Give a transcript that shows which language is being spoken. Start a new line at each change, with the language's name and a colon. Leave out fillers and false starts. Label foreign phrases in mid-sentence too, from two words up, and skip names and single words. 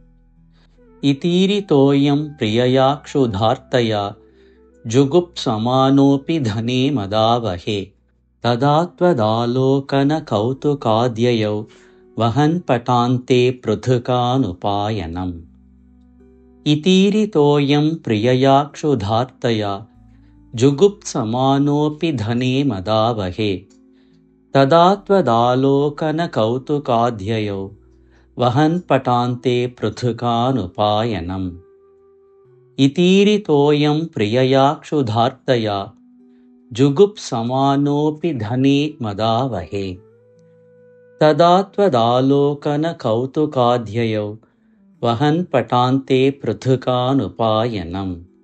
Sanskrit: ഇതീരിതോയം പ്രിയയാ ക്ഷുധാർത്തയാ. ജുഗുപ് സമാനോപി ധനേ മദാവഹേ. തദാ ത്വദാലോകന കൗതുകാദ്യയൗ. വഹൻ പടാന്തെ പൃഥുകാൻ ഉപായനം. इतीरितोऽयं प्रियया क्षुधार्तया जुगुप्समानोऽपि धने मदावहे तदा त्वदालोकनकौतुकाध्ययौ वहन् पटान्ते पृथुकानुपायनम् इतीरितोऽयं प्रियया क्षुधार्तया जुगुप्समानोऽपि धने मदावहे तदा त्वदालोकनकौतुकाध्ययौ वहन् पटान्ते पृथुकानुपायनम्